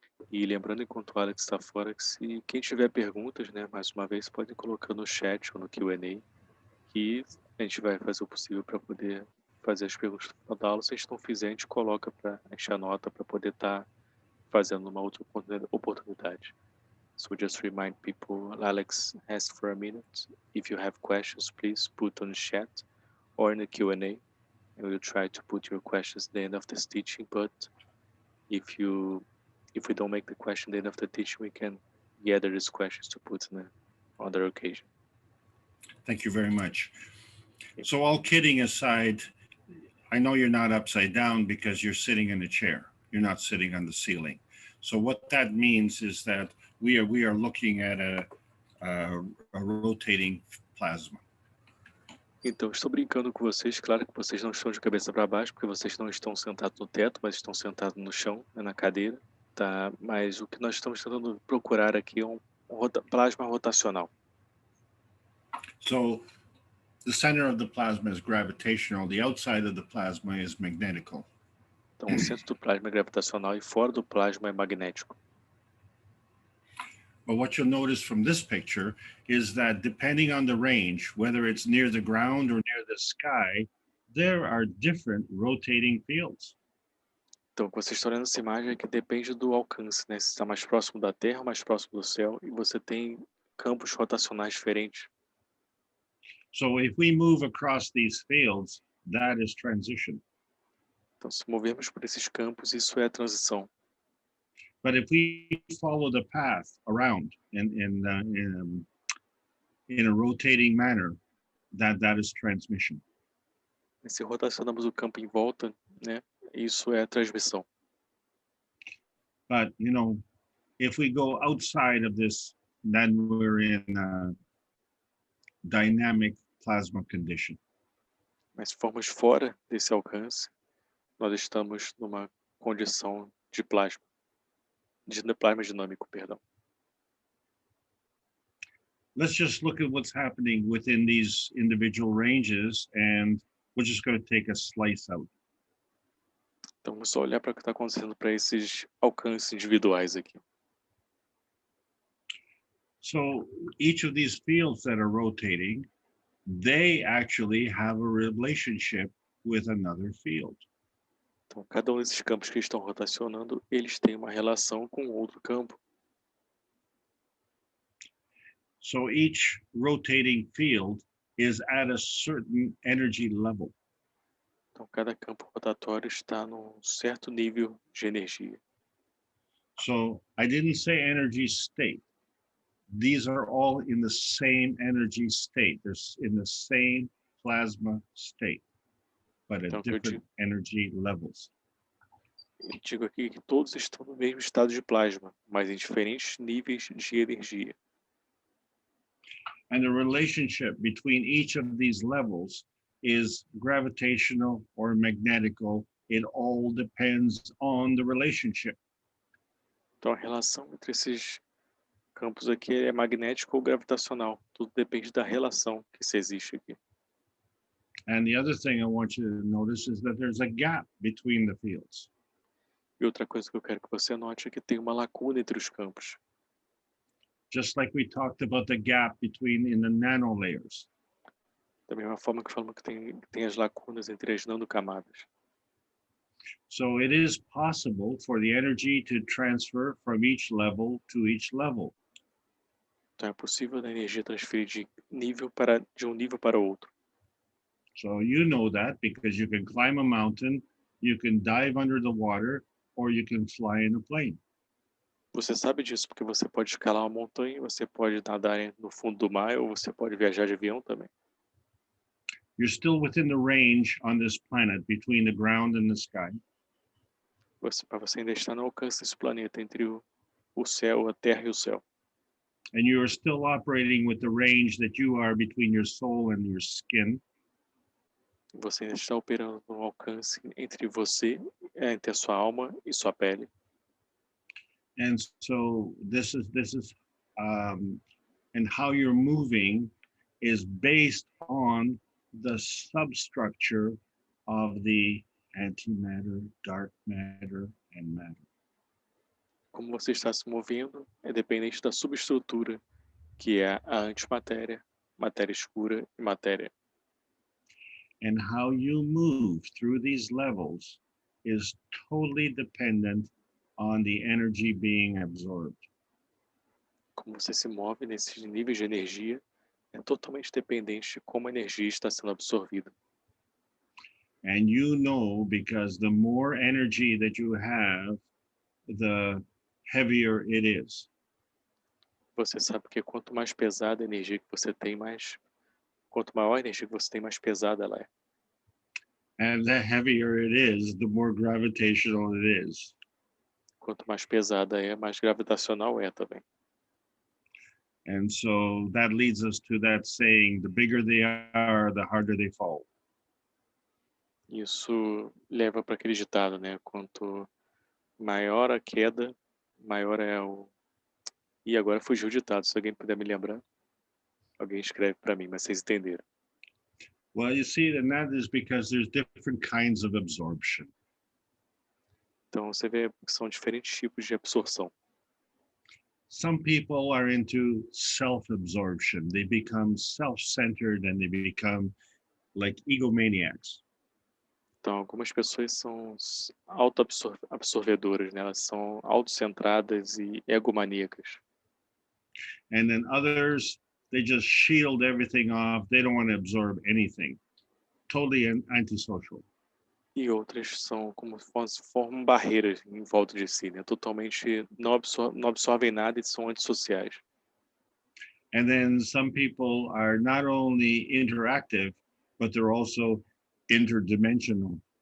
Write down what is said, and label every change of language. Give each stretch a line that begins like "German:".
Portuguese: E lembrando, enquanto o Alex está fora, que se quem tiver perguntas, né, mais uma vez, pode colocar no chat ou no Q&A, que a gente vai fazer o possível para poder fazer as perguntas da aula. Se a gente não fizer, a gente coloca, a gente anota para poder estar fazendo numa outra oportunidade.
English: So just remind people, Alex asked for a minute. If you have questions, please put on the chat or in the Q&A, and we'll try to put your questions at the end of this teaching. But if we don't make the question at the end of the teaching, we can gather these questions to put in another occasion. Thank you very much. So all kidding aside, I know you're not upside down because you're sitting in a chair. You're not sitting on the ceiling. So what that means is that we are looking at a rotating plasma.
Portuguese: Então, estou brincando com vocês. Claro que vocês não estão de cabeça para baixo, porque vocês não estão sentados no teto, mas estão sentados no chão, na cadeira, tá? Mas o que nós estamos tentando procurar aqui é um plasma rotacional.
English: So the center of the plasma is gravitational. The outside of the plasma is magnetical.
Portuguese: Então, o centro do plasma é gravitacional e fora do plasma é magnético.
English: But what you'll notice from this picture is that depending on the range, whether it's near the ground or near the sky, there are different rotating fields.
Portuguese: Então, o que vocês estão olhando essa imagem é que depende do alcance, né? Se está mais próximo da Terra ou mais próximo do céu, e você tem campos rotacionais diferentes.
English: So if we move across these fields, that is transition.
Portuguese: Então, se movermos por esses campos, isso é a transição.
English: But if we follow the path around in a rotating manner, that is transmission.
Portuguese: E se rotacionamos o campo em volta, né? Isso é a transmissão.
English: But if we go outside of this, then we're in a dynamic plasma condition.
Portuguese: Mas se formos fora desse alcance, nós estamos numa condição de plasma dinâmico, perdão.
English: Let's just look at what's happening within these individual ranges, and we're just going to take a slice out.
Portuguese: Então vamos só olhar para o que está acontecendo para esses alcances individuais aqui.
English: So each of these fields that are rotating, they actually have a relationship with another field.
Portuguese: Então, cada um desses campos que estão rotacionando, eles têm uma relação com outro campo.
English: So each rotating field is at a certain energy level.
Portuguese: Então, cada campo rotatório está num certo nível de energia.
English: So I didn't say energy state. These are all in the same energy state. They're in the same plasma state, but at different energy levels.
Portuguese: Eu digo aqui que todos estão no mesmo estado de plasma, mas em diferentes níveis de energia.
English: And the relationship between each of these levels is gravitational or magnetical. It all depends on the relationship.
Portuguese: Então, a relação entre esses campos aqui é magnético ou gravitacional. Tudo depende da relação que se existe aqui.
English: And the other thing I want you to notice is that there's a gap between the fields.
Portuguese: E outra coisa que eu quero que você note é que tem uma lacuna entre os campos.
English: Just like we talked about the gap between in the nanolayers.
Portuguese: Da mesma forma que falamos que tem as lacunas entre as nanocamadas.
English: So it is possible for the energy to transfer from each level to each level.
Portuguese: Então é possível a energia transferir de um nível para outro.
English: So you know that because you can climb a mountain, you can dive under the water, or you can fly in a plane.
Portuguese: Você sabe disso porque você pode escalar uma montanha, você pode nadar no fundo do mar ou você pode viajar de avião também.
English: You're still within the range on this planet between the ground and the sky.
Portuguese: Você ainda está no alcance desse planeta entre o céu, a terra e o céu.
English: And you are still operating with the range that you are between your soul and your skin.
Portuguese: Você ainda está operando no alcance entre você, entre a sua alma e sua pele.
English: And so this is and how you're moving is based on the substructure of the antimatter, dark matter, and matter.
Portuguese: Como você está se movendo é dependente da subestrutura, que é a antimatéria, matéria escura e matéria.
English: And how you move through these levels is totally dependent on the energy being absorbed.
Portuguese: Como você se move nesses níveis de energia é totalmente dependente de como a energia está sendo absorvida.
English: And you know, because the more energy that you have, the heavier it is.
Portuguese: Você sabe que quanto mais pesada a energia que você tem, quanto maior a energia que você tem, mais pesada ela é.
English: And the heavier it is, the more gravitational it is.
Portuguese: Quanto mais pesada é, mais gravitacional é também.
English: And so that leads us to that saying, the bigger they are, the harder they fall.
Portuguese: Isso leva para aquele ditado, né? Quanto maior a queda, maior é o... E agora fugiu o ditado, se alguém puder me lembrar. Alguém escreve para mim, mas vocês entenderam.
English: Well, you see, and that is because there's different kinds of absorption.
Portuguese: Então você vê que são diferentes tipos de absorção.
English: Some people are into self-absorption. They become self-centered and they become like egomaniacs.
Portuguese: Então algumas pessoas são auto-absorvedoras, né? Elas são autocentradas e egomaníacas.
English: And then others, they just shield everything off. They don't want to absorb anything. Totally antisocial.
Portuguese: E outras são como formam barreiras em volta de si, né? Totalmente não absorvem nada e são antissociais.
English: And then some people are not only interactive, but they're also interdimensional.